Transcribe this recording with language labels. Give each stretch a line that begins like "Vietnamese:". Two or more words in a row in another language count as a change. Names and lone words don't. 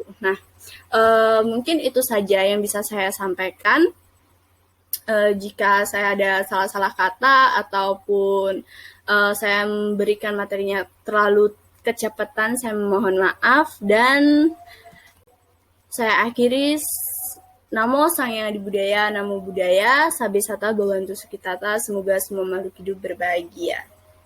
Indonesian: Nah, mungkin itu saja yang bisa saya sampaikan. Jika saya ada salah-salah kata ataupun saya memberikan materinya terlalu kecepatan, saya mohon maaf dan saya akhiri.
Pali: Namo Sang Hyang Adi Budaya, Namo Buddhaya, Sabe Sata Bhawantu Sukhitata,
Indonesian: semoga semua makhluk hidup berbahagia.